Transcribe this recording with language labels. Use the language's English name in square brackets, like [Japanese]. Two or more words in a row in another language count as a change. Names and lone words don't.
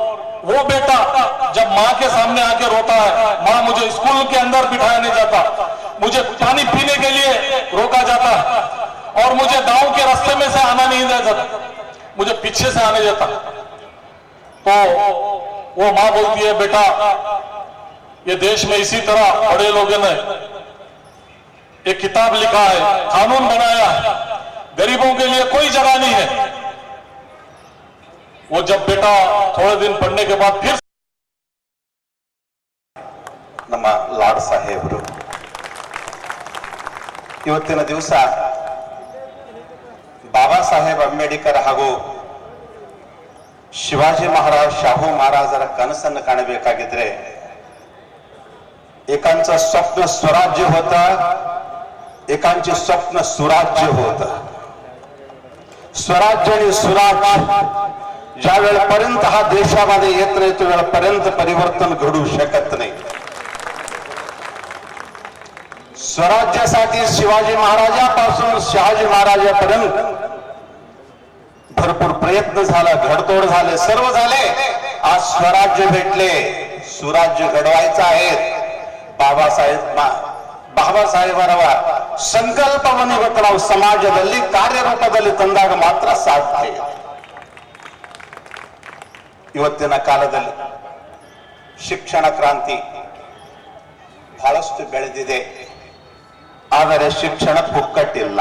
[Hindi] और वो बेटा जब माँ के सामने आके रोता है, माँ मुझे स्कूल के अंदर बिठाया नहीं जाता, मुझे पानी पीने के लिए रोका जाता है और मुझे गांव के रास्ते में से आना नहीं दिया जाता, मुझे पीछे से आने देता, तो वो माँ बोलती है बेटा ये देश में इसी तरह बड़े लोगों ने एक किताब लिखा है, कानून बनाया है, गरीबों के लिए कोई जगह नहीं है। वो जब बेटा थोड़े दिन पढ़ने के बाद फिर [Kannada] ನಮ್ಮ ಲಾಡ್ ಸಾಹೇಬರು ಇವತ್ತಿನ ದಿವಸ ಬಾಬಾ ಸಾಹೇಬ್ ಅಂಬೇಡ್ಕರ್ ಹಾಗೂ ಶಿವಾಜಿ ಮಹಾರಾಜ್ ಶಾಹू महाराजರ ಕನಸನ್ನು ಕಾಣಬೇಕಾಗಿದ್ರೆ [Marathi] एकांचं स्वप्न स्वराज्य होता, एकांचे स्वप्न सुराज्य होता. स्वराज्य आणि सुराज्य ज्या वेळेपर्यंत हा देशामध्ये येत नाही त्या वेळेपर्यंत परिवर्तन घडू शकत नाही. स्वराज्यासाठी शिवाजी महाराजापासून शहाजी महाराजापर्यंत भरपूर प्रयत्न झाला, घडतोड झाले, सर्व झाले. आज स्वराज्य भेटले, सुराज्य घडवायचं आहे. [Kannada] ಬಾಬಾಸಾಹೇಬರವ ಸಂಕಲ್ಪವನ್ನು ಇವತ್ತು ನಾವು ಸಮಾಜದಲ್ಲಿ ಕಾರ್ಯರೂಪದಲ್ಲಿ ತಂದಾಗ ಮಾತ್ರ ಸಾಧ್ಯ. ಇವತ್ತಿನ ಕಾಲದಲ್ಲಿ ಶಿಕ್ಷಣ ಕ್ರಾಂತಿ ಬಹಳಷ್ಟು ಬೆಳೆದಿದೆ, ಆದರೆ ಶಿಕ್ಷಣ ಪುಕ್ಕಟ್ಟಿಲ್ಲ.